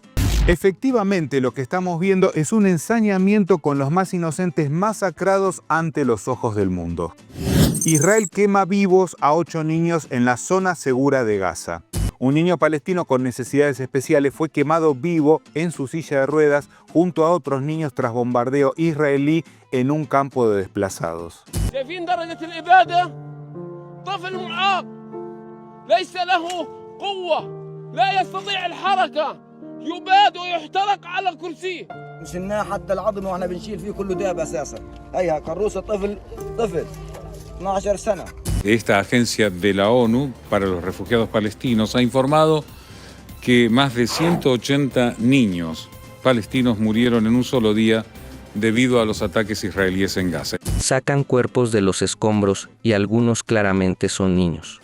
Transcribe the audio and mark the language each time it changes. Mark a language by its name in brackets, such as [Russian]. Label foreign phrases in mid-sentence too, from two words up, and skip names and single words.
[Spanish] Efectivamente, lo que estamos viendo es un ensañamiento con los más inocentes masacrados ante los ojos del mundo. Israel quema vivos a 8 niños en la zona segura de Gaza. Un niño palestino con necesidades especiales fue quemado vivo en su silla de ruedas junto a otros niños tras bombardeo israelí en un campo de desplazados. [Arabic] يباد ويحترق على الكرسي. شلناه حتى العظم واحنا بنشيل فيه كله داب اساسا. هيها كروسه طفل 12 سنه. [Spanish] Esta agencia de la ONU para los refugiados palestinos ha informado que más de 180 niños palestinos murieron en un solo día debido a los ataques israelíes en Gaza. Sacan cuerpos de los escombros y algunos claramente son niños.